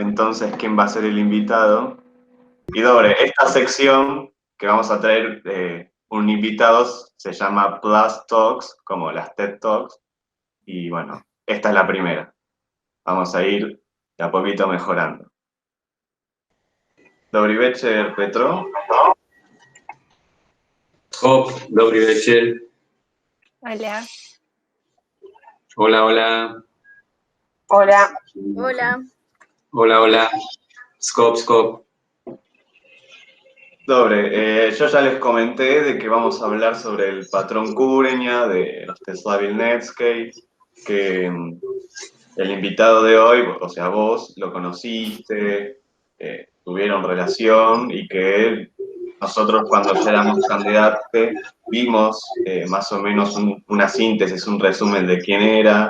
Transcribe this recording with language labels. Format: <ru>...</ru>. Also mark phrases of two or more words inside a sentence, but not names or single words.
<es>entonces quién va a ser el invitado. Y Dobre, esta sección que vamos a traer un invitado se llama Plus Talks, como las TED Talks. Y bueno, esta es la primera. Vamos a ir de a poquito mejorando.</es> <uk>Добрий вечір, Petro. Добрий вечір.</uk> <es>Hola. Hola, hola. Hola. Hola. Hola, hola. Skop. Dobre, yo ya les comenté de que vamos a hablar sobre el patrón Kureña de Rostislavil Netscape, que el invitado de hoy, o sea, vos lo conociste, tuvieron relación y que nosotros cuando ya éramos candidatos vimos más o menos una síntesis, un resumen de quién era.</es>